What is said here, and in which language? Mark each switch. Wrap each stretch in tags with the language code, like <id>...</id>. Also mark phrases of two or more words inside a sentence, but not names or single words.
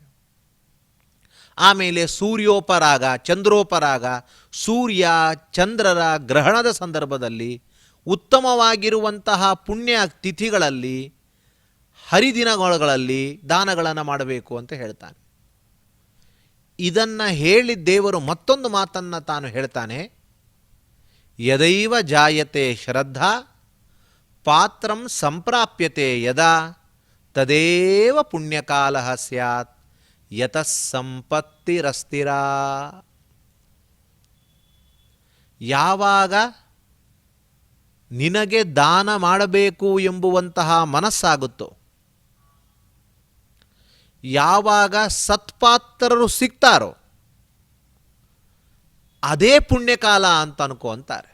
<kn>ಆಮೇಲೆ ಸೂರ್ಯೋಪರಾಗ, ಚಂದ್ರೋಪರಾಗ, ಸೂರ್ಯ ಚಂದ್ರರ ಗ್ರಹಣದ ಸಂದರ್ಭದಲ್ಲಿ, ಉತ್ತಮವಾಗಿರುವಂತಹ ಪುಣ್ಯ ತಿಥಿಗಳಲ್ಲಿ, ಹರಿದಿನಗಳಲ್ಲಿ ದಾನಗಳನ್ನು ಮಾಡಬೇಕು ಅಂತ ಹೇಳ್ತಾನೆ. ಇದನ್ನು ಹೇಳಿ ದೇವರು ಮತ್ತೊಂದು ಮಾತನ್ನು ತಾನು ಹೇಳ್ತಾನೆ,</kn> <sa>ಯದೈವ ಜಾಯತೆ ಶ್ರದ್ಧಾ ಪಾತ್ರಂ ಸಂಪ್ರಾಪ್ಯತೆ ಯದಾ ತದೇವ ಪುಣ್ಯಕಾಲ ಸ್ಯಾತ್ ಯತಃ ಸಂಪತ್ತಿರಸ್ತಿರ.</sa> <kn>ಯಾವಾಗ ನಿನಗೆ ದಾನ ಮಾಡಬೇಕು ಎಂಬುವಂತಹ ಮನಸ್ಸಾಗುತ್ತೋ, ಯಾವಾಗ ಸತ್ಪಾತ್ರರು ಸಿಗ್ತಾರೋ ಅದೇ ಪುಣ್ಯಕಾಲ ಅಂತ ಅನ್ಕೋ ಅಂತಾರೆ.</kn>